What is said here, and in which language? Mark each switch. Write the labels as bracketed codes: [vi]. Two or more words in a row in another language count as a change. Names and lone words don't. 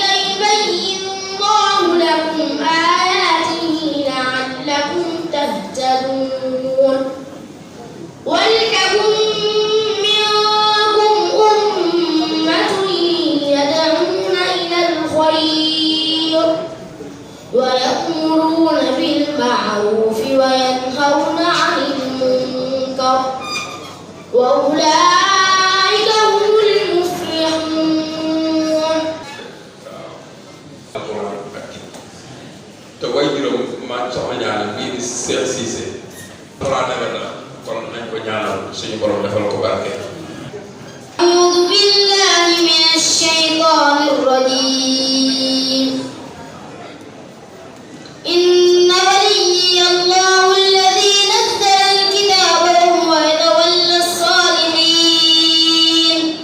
[ar] يبين الله لكم آياته لعلكم تهتدون ولتكن منكم أمة يدعون إلى الخير ويأمرون بالمعروف وينهون عن المنكر وأولئك هم المفلحون. [wo] te way juróom maa soxna ñaanal bii di Cheikh Cissé Alxuraan nawet la kon nañ ko ñaanal suñu borom defal ko barke. [ar] أعوذ بالله من الشيطان الرجيم إن وليي الله الذي نزل الكتاب وهو يتولى الصالحين